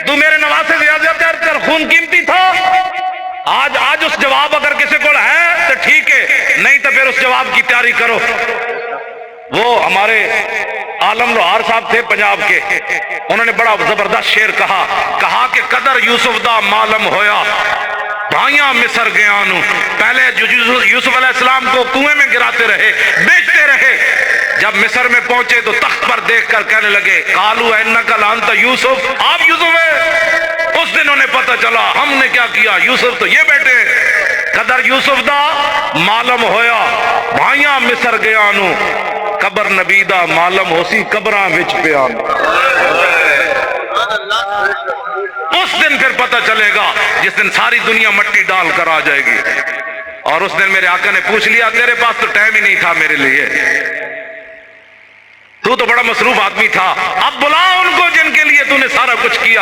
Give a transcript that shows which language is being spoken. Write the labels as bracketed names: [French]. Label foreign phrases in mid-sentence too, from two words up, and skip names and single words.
[Urdu] تو میرے نواسے سے زیادہ تیرا خون قیمتی تھا. آج اس جواب اگر کسی کو ہے تو ٹھیک ہے، نہیں تو پھر اس جواب کی تیاری کرو. وہ ہمارے عالم لوہار صاحب تھے پنجاب کے، انہوں نے بڑا زبردست شعر کہا کہ [Punjabi] قدر یوسف دا معلوم ہویا بھائیاں مصر گیا نو. [Urdu] پہلے یوسف علیہ السلام کو کنویں میں گراتے رہے، بیچتے رہے. جب مصر میں پہنچے تو تخت پر دیکھ کر کہنے لگے [Arabic] قالوا انک لانت یوسف، [Urdu] آپ یوسف ہے. اس دن انہیں پتہ چلا ہم نے کیا کیا، یوسف تو یہ بیٹے. [Punjabi] قدر یوسف دا معلوم ہویا بھائیاں مصر گیا نو، قبر نبی دا معلوم ہو سی قبراں وچ پیان. [Urdu] اس دن پھر پتہ چلے گا جس دن ساری دنیا مٹی ڈال کر آ جائے گی. اور اس دن میرے آقا نے پوچھ لیا تیرے پاس تو ٹائم ہی نہیں تھا میرے لیے، تو بڑا مصروف آدمی تھا. اب بلا ان کو جن کے لیے تو نے سارا کچھ کیا.